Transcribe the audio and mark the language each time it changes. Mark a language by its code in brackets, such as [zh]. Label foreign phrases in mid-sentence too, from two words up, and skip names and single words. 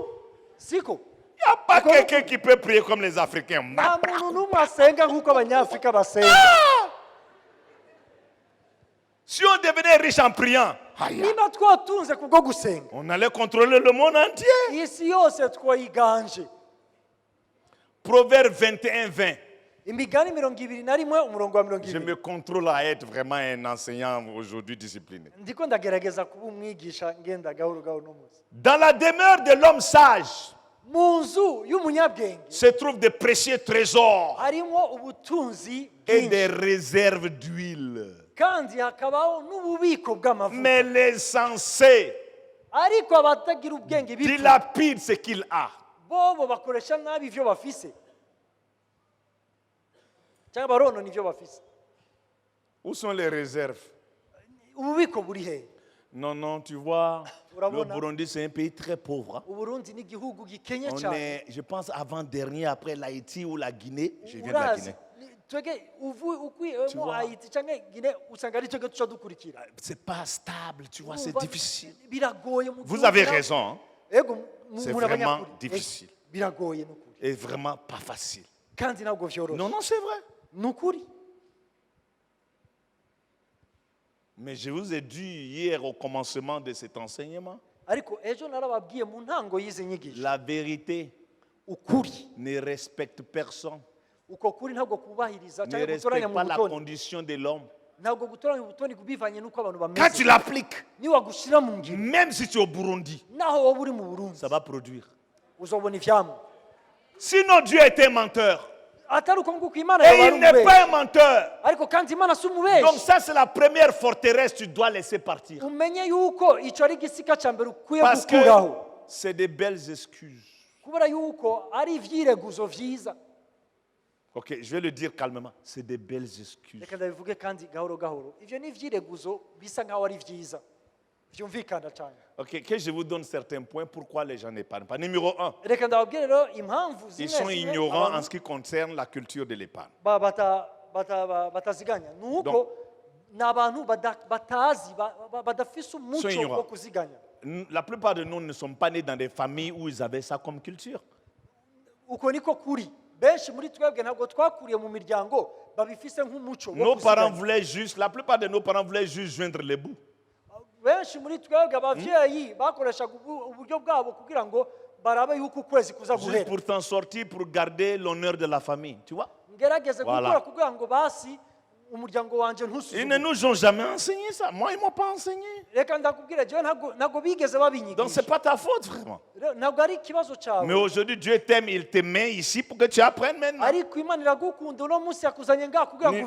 [rn] siko [fr] Il n'y a pas quelqu'un qui peut prier comme les Africains. [rn] nta muntu n'umwe asenga nk'uko abanyafurika basenga. [fr] Si on devenait riche en priant, aïe, [rn] niba twatunze kubwo gusenga, [fr] on allait contrôler le monde entier. [rn] isi yose twayiganje. [fr] Proverbe 21-20. [rn] imigani 21 umurongo wa [fr] Je [rn] 20. [fr] me contrôle à être vraiment un enseignant aujourd'hui discipliné. [rn] ndiko ndagerageza kuba umwigisha ngenda gahoro gahoro no munsi. [fr] Dans la demeure de l'homme sage [rn] mu nzu y'umunyabwenge [fr] se trouvent de précieux trésors [rn] harimo ubutunzi [fr] et [rn] bwinshi, [fr] des réserves d'huile. [rn] kandi hakabaho n'ububiko bw'amavuta. [fr] Mais l'insensé [rn] ariko abatagira ubwenge bipfa, [fr] dilapide ce qu'il a. [rn] bobo bakoresha nabi ivyo bafise, cyangwa baronona ivyo bafise. [fr] Où sont les réserves? [rn] ububiko buri hehe? [fr] Non, tu vois, le [rn] Urabona? [fr] Burundi, c'est un pays très pauvre. Hein. [rn] uburundi ni igihugu gikenye [fr] On [rn] cyane. [fr] est, je pense, avant-dernier, après l'Haïti ou la Guinée. Je viens de la [rn] urazi [fr] Guinée. [rn] twege [fr] Tu [rn] ukuyemo [fr] vois? [rn] Haiti cyangwa Guinée, usanga ari twege tuca dukurikira. [fr] C'est pas stable, tu vois, c'est [rn] Urumva, [fr] difficile. [rn] biragoye mu [fr] Vous [rn] gihugu [fr] avez [rn] na- [fr] raison, hein. [rn] ego [fr] C'est [rn] muri [fr] vraiment [rn] abanyakuri. [fr] difficile. [rn] biragoye n'ukuri, [fr] Et vraiment pas facile. [rn] kandi ntabwo vyoroshe. [fr] Non, c'est vrai. [rn] n'ukuri. [fr] Mais je vous ai dit hier au commencement de cet enseignement, [rn] ariko ejo narababwiye mu ntango y'izi nyigisho, [fr] la vérité [rn] ukuri, [fr] ne respecte personne, [rn] uko kuri ntabwo kubahiriza [fr] ne [rn] cyangwa gutoranya [fr] respecte [rn] mu [fr] pas la [rn] butoni, [fr] condition de l'homme. [rn] ntabwo gutoranya mu butoni kubivanye n'uko abantu [fr] Quand [rn] bameze. [fr] tu l'appliques, [rn] niwagushira mu ngiro, [fr] même si tu es au Burundi, [rn] naho wowe uri mu Burundi, [fr] ça va produire. [rn] uzobona ivyamwa. [fr] Sinon, Dieu était un menteur. [rn] atari uko nguko imana [fr] Et [rn] yaba ari [fr] il n'est [rn] umubeshyi [fr] pas un menteur. [rn] ariko kandi imana si [fr] Donc [rn] umubeshyi [fr] ça, c'est la première forteresse que tu dois laisser partir. [rn] umenye yuko icyo ari igisika cya mbere ukwiye [fr] Parce que [rn] gukuraho [fr] c'est des belles excuses. [rn] kubera yuko ari ibyireguzo byiza. [fr] Ok, je vais le dire calmement. C'est des belles excuses. [rn] reka ndabivuge kandi gahoro gahoro ibyo ni ibyireguzo bisa nkaho ari byiza byumvikana cyane. [fr] Ok, que je vous donne certains points pourquoi les gens n'épargnent pas. Numéro 1, [rn] reka ndababwire rero impamvu [fr] ils [rn] zimwe [fr] sont [rn] zimwe [fr] ignorants en [rn] abantu [fr] ce qui concerne la culture de l'épargne. [rn] bataziganya ni uko [fr] Donc, [rn] ni abantu batazi badafise umuco [fr] ignorants. [rn] wo kuziganya. [fr] La plupart de nous ne sommes pas nés dans des familles où ils avaient ça comme culture. [rn] uko niko kuri benshi muri twebwe ntabwo twakuriye mu miryango babifise nk'umuco wo [fr] Nos parents [rn] kuziganya. [fr] voulaient juste, la plupart de nos parents voulaient juste joindre les bouts. [rn] benshi muri twebwe ababyeyi bakoreshaga uburyo bwabo kugira ngo barabe yuko ukwezi kuza [fr] Juste [rn] guhera [fr] pour t'en sortir, pour garder l'honneur de la famille. Tu vois? [rn] ngerageze [fr] Voilà. [rn] gukora kugira ngo basi umuryango wanjye [fr] Ils ne [rn] ntusuzume. [fr] nous ont jamais enseigné ça. Moi, ils ne m'ont pas enseigné. [rn] reka ndakubwira jewe ntabwo bigeze [fr] Donc, ce [rn] babinyigisha [fr] n'est pas ta faute, vraiment. [rn] ntabwo ari ikibazo cyawe [fr] Mais aujourd'hui, Dieu t'aime, il te met ici pour que tu apprennes maintenant. [rn] ariko imana iragukunda uno munsi yakuzanye ngaha kugira ngo